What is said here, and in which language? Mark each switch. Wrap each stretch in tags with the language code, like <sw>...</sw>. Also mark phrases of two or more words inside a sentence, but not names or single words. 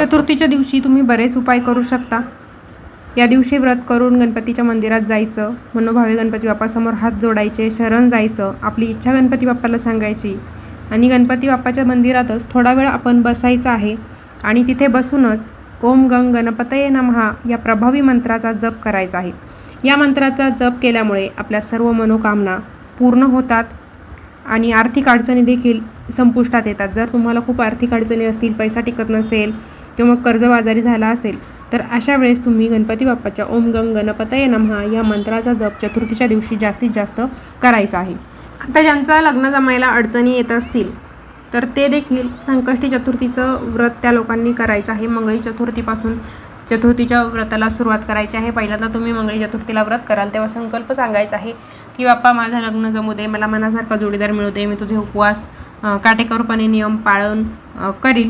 <mr>चतुर्थीच्या दिवशी तुम्ही बरेच उपाय करू शकता. या दिवशी व्रत करून गणपतीच्या मंदिरात जायचं, मनोभावे गणपती बाप्पासमोर हात जोडायचे, शरण जायचं, आपली इच्छा गणपती बाप्पाला सांगायची आणि गणपती बाप्पाच्या मंदिरातच थोडा वेळ आपण बसायचं आहे आणि तिथे बसूनच</mr> <sa>ओम गंग गणपतये नमः</sa> <mr>या प्रभावी मंत्राचा जप करायचा आहे. या मंत्राचा जप केल्यामुळे आपल्या सर्व मनोकामना पूर्ण होतात आणि आर्थिक अडचणी देखील संपुष्टात येतात. जर तुम्हाला खूप आर्थिक अडचणी असतील, पैसा टिकत नसेल किंवा कर्जबाजारी झाला असेल तर अशा वेळेस तुम्ही गणपती बाप्पाच्या</mr> <sa>ओम गंग गणपतये नमः</sa> <mr>या मंत्राचा जप चतुर्थीच्या दिवशी जास्तीत जास्त करायचा आहे. आता ज्यांचा लग्न जमायला अडचणी येत असतील तर ते देखील संकष्टी चतुर्थीचं व्रत त्या लोकांनी करायचं आहे. मंगळी चतुर्थीपासून चतुर्थीच्या व्रताला सुरुवात करायची आहे. पहिल्यांदा तुम्ही मंगळी चतुर्थीला व्रत कराल तेव्हा संकल्प सांगायचा आहे की बाप्पा माझं लग्न जमू दे, मला मनासारखा जोडीदार मिळू दे, मी तुझे उपवास काटेकोरपणे नियम पाळून करील.</mr>